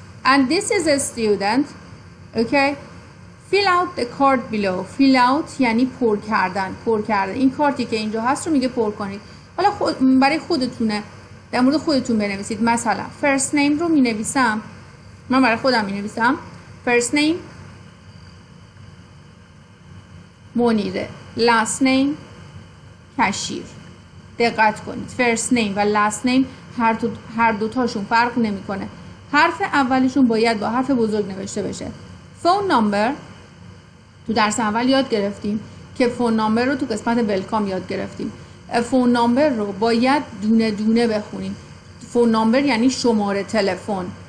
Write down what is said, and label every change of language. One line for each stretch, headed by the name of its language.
English: And this is a student. Okay fill out the card below.
Persian: fill out یعنی پر کردن. این کارتی که اینجا هست رو میگه پر کنید. حالا برای خودتونه در مورد خودتون بنویسید. مثلا first name رو مینویسم من برای خودم مینویسم
English: first name منیره، last name کشیر.
Persian: دقت کنید first name و last name هر دوتاشون فرق نمیکنه. حرف اولشون باید با حرف بزرگ نوشته بشه. phone number تو درس اول یاد گرفتیم که فون نامبر رو تو قسمت ویلکام یاد گرفتیم. فون نامبر رو باید دونه دونه بخونیم. فون نامبر یعنی شماره تلفن.